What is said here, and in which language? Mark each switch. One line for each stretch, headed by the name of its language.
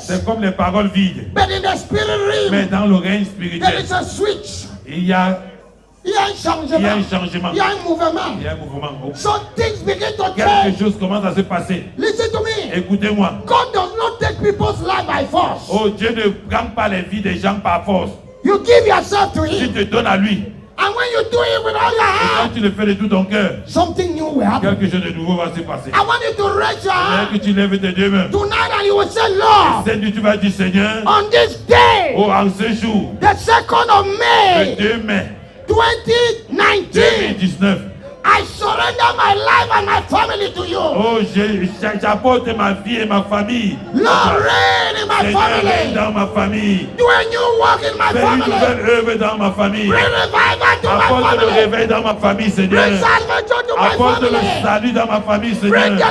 French: c'est comme les paroles vides.
English: But in the spirit
French: Mais
English: realm,
French: dans le règne
English: there
French: spirituel,
English: is a switch.
French: il y a Il y a un un changement. changement. Il y a un mouvement. Il y a un mouvement.
English: So things begin to
French: Quelque
English: change.
French: chose commence à se passer.
English: Listen to me.
French: Écoutez-moi.
English: God does not take people's life by force.
French: Oh, Dieu ne prend pas les vies des gens par force.
English: You give yourself to
French: Tu
English: Him.
French: te donnes à lui.
English: And when you do it with all your
French: Quand
English: heart,
French: tu le fais de tout ton cœur,
English: something new will happen.
French: quelque chose de nouveau va se passer.
English: I want you to raise your
French: Dès
English: hand
French: que tu lèves tes deux mains,
English: tonight and you will say, Lord,
French: Seigneur, tu vas dire, Seigneur,
English: on this day,
French: oh, en ce jour,
English: the 2nd of
French: le
English: May,
French: 2 mai
English: 2019,
French: 2019,
English: I surrender my life and my family to you.
French: oh, j'apporte ma vie et ma famille.
English: Lord, reign in my
French: Seigneur,
English: family.
French: règne dans ma famille.
English: Do a new work in my
French: Fais une
English: family.
French: nouvelle œuvre dans ma famille.
English: Bring revival to my
French: Apporte le
English: family.
French: réveil dans ma famille, Seigneur.
English: Bring salvation to my
French: Apporte le
English: family.
French: salut dans ma famille,
English: Bring
French: Seigneur.